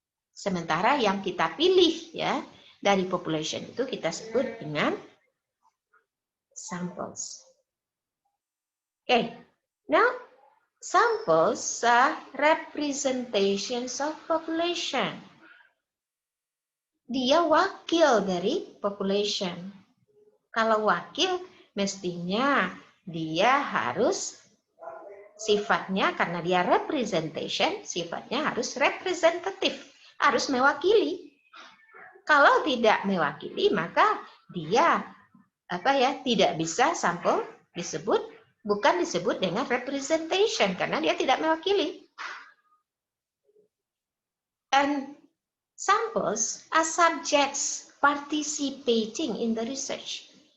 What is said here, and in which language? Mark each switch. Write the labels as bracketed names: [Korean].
[Indonesian] Sementara yang kita pilih ya dari population itu kita sebut dengan samples. [English] Okay, now samples are representations of population. [Indonesian] Dia wakil dari population. Kalau wakil, mestinya dia harus sifatnya, karena dia representation, sifatnya harus representatif, harus mewakili. Kalau tidak mewakili, maka dia tidak bisa sampel bukan disebut dengan representation karena dia tidak mewakili. [English] And samples are subjects participating in the research.